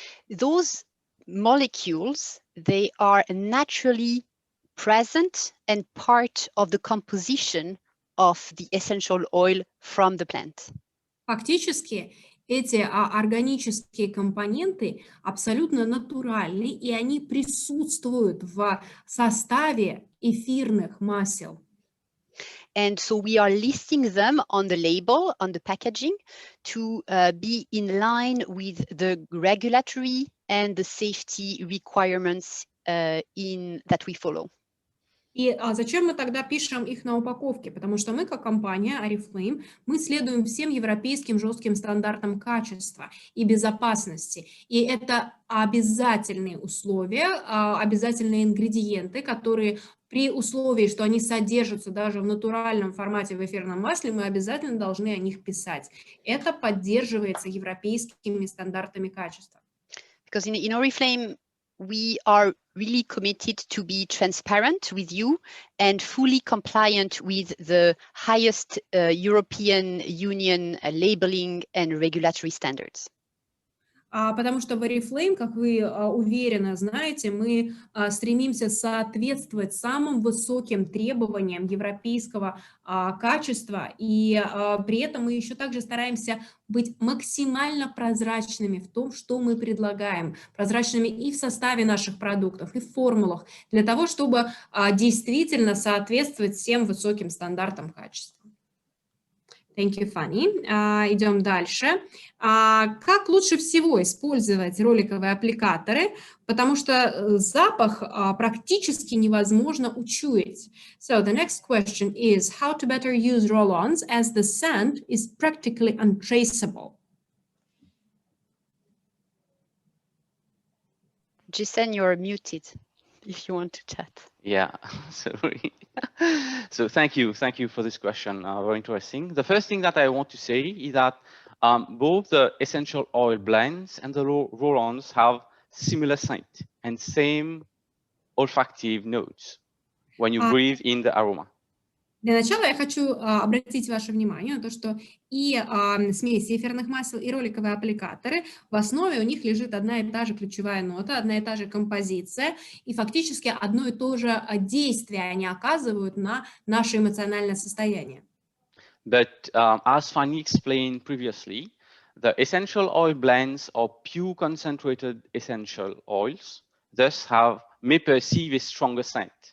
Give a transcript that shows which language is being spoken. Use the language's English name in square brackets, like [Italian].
[English] Those molecules, they are naturally present and part of the composition of the essential oil from the plant. [Russian] Фактически эти органические компоненты абсолютно натуральны, и они присутствуют в составе эфирных масел. [English] And so we are listing them on the label, on the packaging, to be in line with the regulatory and the safety requirements that we follow. [Russian] И зачем мы тогда пишем их на упаковке? Потому что мы, как компания Oriflame, мы следуем всем европейским жестким стандартам качества и безопасности. И это обязательные условия, обязательные ингредиенты, которые при условии, что они содержатся даже в натуральном формате в эфирном масле, мы обязательно должны о них писать. Это поддерживается европейскими стандартами качества. [English] Because in Oriflame, we are really committed to be transparent with you and fully compliant with the highest European Union labeling and regulatory standards. [Russian] Потому что в Oriflame, как вы уверенно знаете, мы стремимся соответствовать самым высоким требованиям европейского качества, и при этом мы еще также стараемся быть максимально прозрачными в том, что мы предлагаем, прозрачными и в составе наших продуктов, и в формулах, для того, чтобы действительно соответствовать всем высоким стандартам качества. [English] Thank you, Fanny. [Russian] Идем дальше. Как лучше всего использовать роликовые аппликаторы, потому что запах практически невозможно учуять. [English] So the next question is how to better use roll-ons as the scent is practically untraceable. Jessen, you're muted if you want to chat. Yeah, sorry. So thank you for this question. Very interesting. The first thing that I want to say is that both the essential oil blends and the roll-ons have similar scent and same olfactive notes when you breathe in the aroma. [Russian] Для начала я хочу обратить ваше внимание на то, что и смеси эфирных масел, и роликовые аппликаторы, в основе у них лежит одна и та же ключевая нота, одна и та же композиция, и фактически одно и то же действие они оказывают на наше эмоциональное состояние. [English] But as Fanny explained previously, the essential oil blends are pure concentrated essential oils, thus may perceive a stronger scent.